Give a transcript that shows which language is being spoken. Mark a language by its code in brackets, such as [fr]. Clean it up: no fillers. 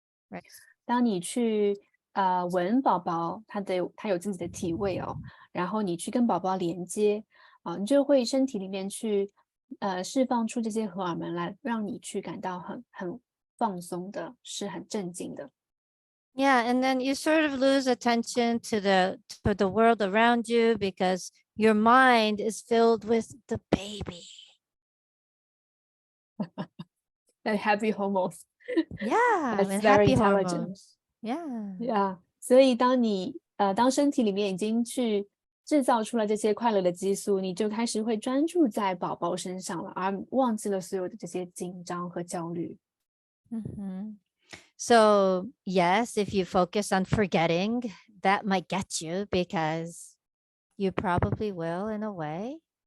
[en] Right. [zh] 当你去闻宝宝，他有自己的体味哦，然后你去跟宝宝连接你就会身体里面去释放出这些荷尔蒙来，让你去感到很放松的，是很镇静的。 [en] Yeah, and then you sort of lose attention to the world around you because your mind is filled with the baby. And happy hormones. Yeah, That's and very happy intelligent. hormones. Yeah. Yeah. [zh] 所以当身体里面已经去制造出了这些快乐的激素，你就开始会专注在宝宝身上了，而忘记了所有的这些紧张和焦虑。 Mhm. [en] So, yes, if you focus on forgetting, that might get you because you probably will in a way.